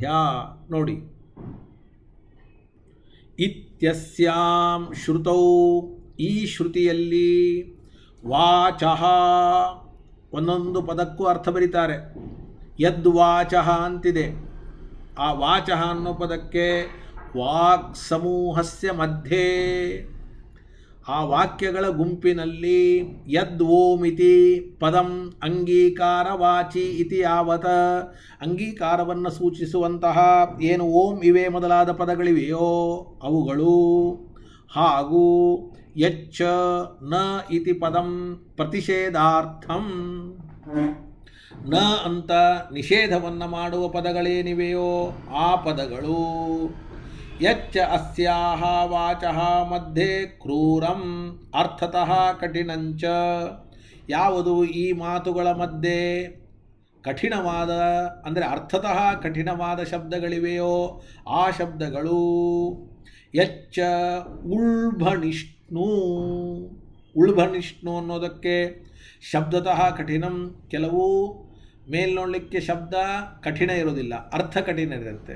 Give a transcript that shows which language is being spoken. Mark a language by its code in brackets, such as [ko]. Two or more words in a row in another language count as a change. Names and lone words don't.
[kn] ನೋಡಿ, [sa] ಇತ್ಯಸ್ಯಾಂ ಶ್ರುತೌ, [kn] ಈ ಶ್ರುತಿಯಲ್ಲಿ ವಾಚಃ, ಒಂದೊಂದು ಪದಕ್ಕೂ ಅರ್ಥ ಬರೀತಾರೆ. ಯದ್ವಾಚಃ ಅಂತಿದೆ. ಆ ವಾಚಃ ಅನ್ನೋ ಪದಕ್ಕೆ [sa] ವಾಕ್ ಸಮೂಹಸ್ಯ ಮಧ್ಯೆ, [kn] ಆ ವಾಕ್ಯಗಳ ಗುಂಪಿನಲ್ಲಿ [sa] ಯದ್ ಓಮಿತಿ ಪದಂ ಅಂಗೀಕಾರವಾಚಿ ಇತಿ ಯಾವತ, [kn] ಅಂಗೀಕಾರವನ್ನು ಸೂಚಿಸುವಂತಹ ಏನು ಓಂ ಇವೆ ಮೊದಲಾದ ಪದಗಳಿವೆಯೋ ಅವುಗಳು, ಹಾಗೂ [sa] ಯಚ್ಚ ನ ಇತಿ ಪದಂ ಪ್ರತಿಷೇಧಾರ್ಥಂ, [kn] ನ ಅಂತ ನಿಷೇಧವನ್ನು ಮಾಡುವ ಪದಗಳೇನಿವೆಯೋ ಆ ಪದಗಳು, [sa] ಯಚ್ಚ ಅಸ್ಯಾಹ ವಾಚಃ ಮಧ್ಯೆ ಕ್ರೂರಂ ಅರ್ಥತಃ ಕಠಿಣಂಚ, [kn] ಯಾವುದು ಈ ಮಾತುಗಳ ಮಧ್ಯೆ ಕಠಿಣವಾದ ಅಂದರೆ ಅರ್ಥತಃ ಕಠಿಣವಾದ ಶಬ್ದಗಳಿವೆಯೋ ಆ ಶಬ್ದಗಳು, [sa] ಯಚ್ಚ ಉಳ್ಭಣಿಷ್ಣು, [kn] ಉಳ್ಭಣಿಷ್ಣು ಅನ್ನೋದಕ್ಕೆ [sa] ಶಬ್ದತಃ ಕಠಿಣಂ, [kn] ಕೆಲವು ಮೇಲ್ನೋಡಲಿಕ್ಕೆ ಶಬ್ದ ಕಠಿಣ ಇರೋದಿಲ್ಲ, ಅರ್ಥ ಕಠಿಣ ಇರುತ್ತೆ.